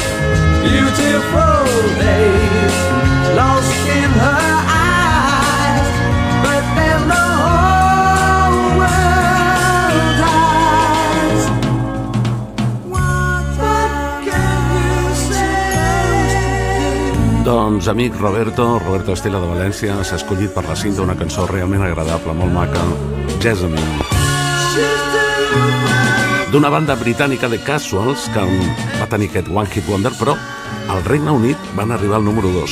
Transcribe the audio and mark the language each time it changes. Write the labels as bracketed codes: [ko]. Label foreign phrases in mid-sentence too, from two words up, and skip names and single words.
[en] Beautiful days lost in her eyes, but then the whole world dies. What can you say? [ca] Doncs, amic Roberto Estela de València, s'ha escollit per la cinta una cançó realment agradable, molt maca, Jessamine, d'una banda britànica de Casuals que va tenir aquest [en] One Hit Wonder, [ca] però al Regne Unit van arribar al número 2.